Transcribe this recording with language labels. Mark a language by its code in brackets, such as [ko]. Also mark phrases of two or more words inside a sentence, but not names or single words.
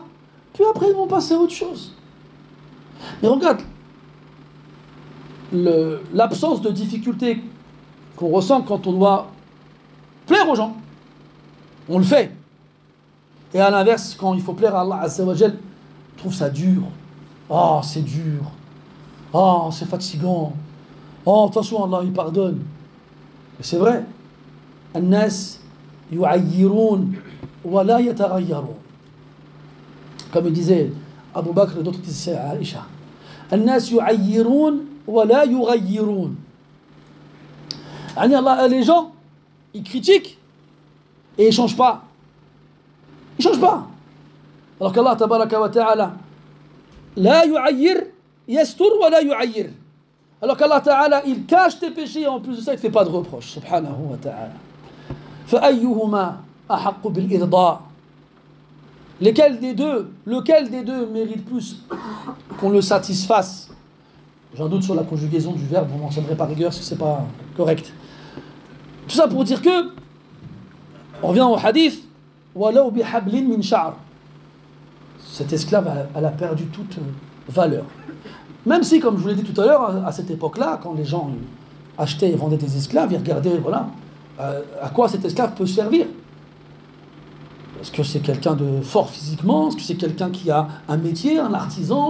[fr] Puis après, ils vont passer à autre chose. Mais regarde, l'absence de difficulté qu'on ressent quand on doit plaire aux gens. On le fait. Et à l'inverse, quand il faut plaire à Allah [ar] عز وجل, [fr] on trouve ça dur. Ah, c'est dur. Ah, c'est fatigant. Oh, de toute façon, Allah, il pardonne. Et c'est vrai. [ar] الناس يعيرون ولا يتغيرون. [fr] Comme il disait Abu Bakr et d'autres disaient à Aïcha. [ar] الناس يعيرون ولا يغيرون. [fr] Les gens, ils critiquent et ils ne changent pas. Ils ne changent pas. Alors qu'Allah, [ar] تبارك وتعالى لا يعير يستر ولا يعير. [fr] Alors qu'Allah Ta'ala, il cache tes péchés et en plus de ça, il ne te fait pas de reproches. [ar] سبحانه وتعالى. فَأَيُّهُمَا أحق بالإرضاء. [fr] Lequel des deux mérite plus qu'on le satisfasse? J'ai un doute sur la conjugaison du verbe, vous mentionnerez par rigueur si c'est pas correct. Tout ça pour dire que, on revient au hadith, [ar] وَلَوْ بِحَبْلٍ مِّن شَعْرٍ. [fr] Cette esclave, elle a perdu toute valeur. Même si, comme je vous l'ai dit tout à l'heure, à cette époque-là, quand les gens achetaient et vendaient des esclaves, ils regardaient, voilà, à quoi cet esclave peut servir. Est-ce que c'est quelqu'un de fort physiquement? Est-ce que c'est quelqu'un qui a un métier, un artisan?